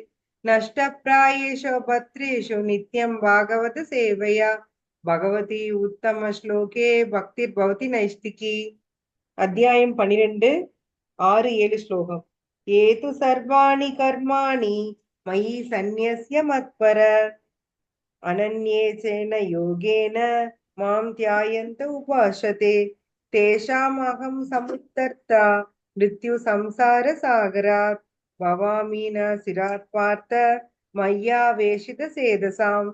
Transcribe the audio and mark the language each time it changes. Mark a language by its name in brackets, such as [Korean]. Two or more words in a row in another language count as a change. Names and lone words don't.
[Sanskrit] नष्टप्रायेषु भद्रेषु नित्यं भागवत सेवया भगवती उत्तम श्लोके भक्तिर्भवति नैष्टिकी। अध्यायं 12 6 7 श्लोकम्। एतु सर्वाणि कर्माणि मयि संन्यस्य मत्पर अनन्येशेन योगेन मां ध्यायन्त उपासते तेषाम् अहं समुद्धर्ता मृत्यु संसार सागरात् भवामि न चिरात् पार्थ मय्या वेषित चेतसाम्.